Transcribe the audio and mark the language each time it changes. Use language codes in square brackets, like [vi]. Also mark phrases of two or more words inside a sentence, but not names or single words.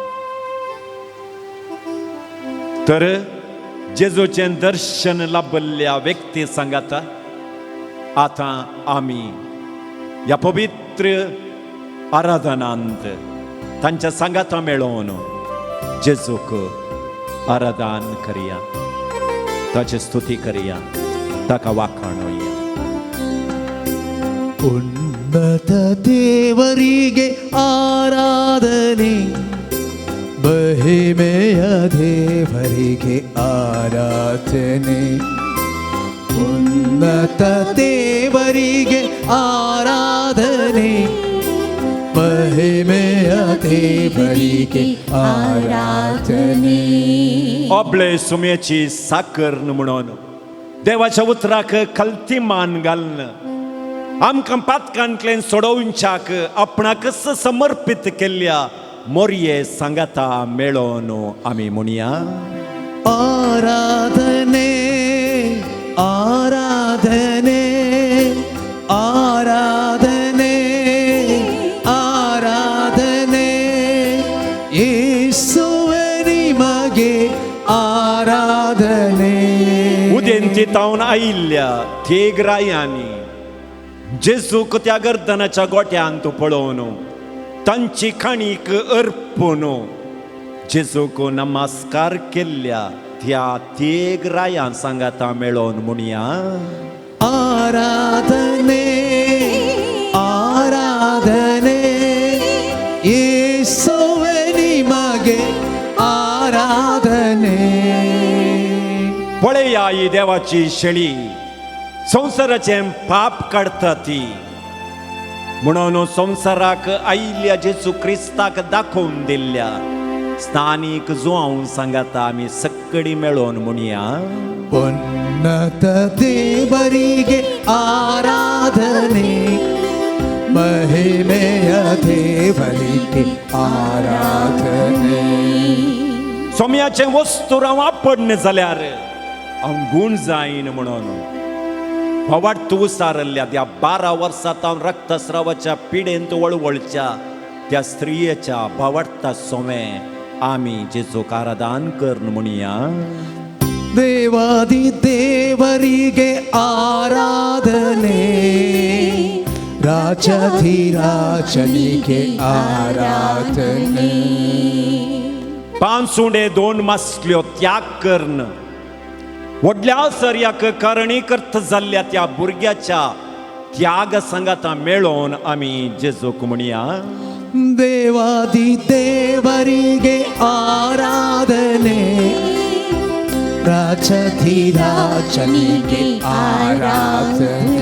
[kok] तर जेजूचें दर्शन लाभल्ल्या व्यक्ती सांगाता आतां आमी ह्या पवित्र आराधनांत तांच्या सांगाता मेळोवन जेजूक आराधन करया, ताची स्तुती करया, ताका वाखणुया. [kn] ಉನ್ನತ ದೇವರಿಗೆ ಆರಾಧನೆ, ಮಹಿಮೆಯ ದೇವರಿಗೆ ಆರಾಧನೆ. ಉನ್ನತ ದೇವರಿಗೆ ಆರಾಧನೆ, ಮಹಿಮೆಯ ದೇವರಿಗೆ ಆರಾಧನೆ. [kok] आपले सुमेची साकर म्हणून देवाच्या उतराक खालती मान घालन आमकां पातकांतल्यान सोडोवच्याक आपणाकच समर्पित केल्ल्या मोरये सांगाता मेळोवन आमी म्हणया. [kn] ಆರಾಧನೆ ಆರಾಧನೆ ಆರಾಧನೆ ಆರಾಧನೆ ಯೇಸುವೆ ನಿಮಗೆ ಆರಾಧನೆ. [kok] उदेंती तावन आयिल्ल्या थेगरायांनी जेजूक त्या गर्दनाच्या गोट्यांत पळोवन तांची खाणीक अर्पून जेजूक नमस्कार केल्ल्या त्या थेगरायां सांगाता मेळोवन म्हणया. [kn] ಆರಾಧನೆ ಆರಾಧನೆ ಯೇಸುವೆ ನಿಮಗೆ ಆರಾಧನೆ. [kok] पळया ही देवाची शेळी संवसाराचें पाप काडटा ती. म्हणून संवसाराक आयिल्ल्या जेजू क्रिस्ताक दाखोवन दिल्ल्या स्थानीक जुआंव सांगाता आमी सगळीं मेळोवन म्हणया. [kn] ಉನ್ನತ ದೇವರಿಗೆ ಆರಾಧನೆ, ಮಹಿಮೆಯ ದೇವರಿಗೆ ಆರಾಧನೆ. [kok] सोम्याचें वस्तू हांव वापरना जाल्यार हांव गूण जायन म्हणून भवाट उसारल्ल्या त्या 12 वर्सांत हांव रक्तस्रावाच्या पिडेंत वळवळच्या त्या स्त्रियेच्या भवाडटा सोमे आमी जेजूक आराधन करन म्हणया. [kn] ದೇವಾದಿ ದೇವರಿಗೆ ಆರಾಧನೆ, ರಾಜಾಧಿರಾಜನಿಗೆ ಆರಾಧನೆ. [kok] 5 सुंडे 2 मासल्यो त्याग करन व्हडल्या सर्याक कारणीकर्त जाल्ल्या त्या भुरग्याच्या त्याग संगाता मेळोवन आमी जेजूक म्हणया [kn] ದೇವಾದಿ ದೇವರಿಗೆ ಆರಾಧನೆ ರಾಜಧಿರಾಜನಿಗೆ ಆರಾಧನೆ